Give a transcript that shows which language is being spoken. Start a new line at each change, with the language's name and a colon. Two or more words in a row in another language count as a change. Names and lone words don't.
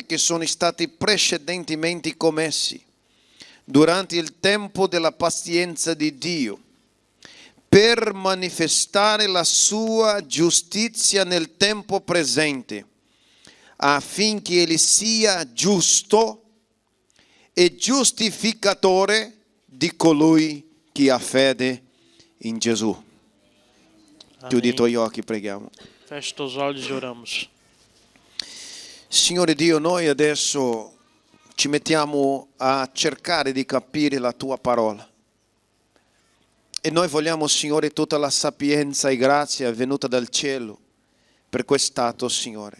Italian: che sono stati precedentemente commessi durante il tempo della pazienza di Dio, per manifestare la sua giustizia nel tempo presente, affinché egli sia giusto e giustificatore di colui che ha fede in Gesù. Chiudi i tuoi occhi, preghiamo.
Portuguese: Feche os olhos e oramos.
Italian: Signore Dio, noi adesso ci mettiamo a cercare di capire la tua parola. E noi vogliamo, Signore, tutta la sapienza e grazia venuta dal cielo per quest'atto, Signore.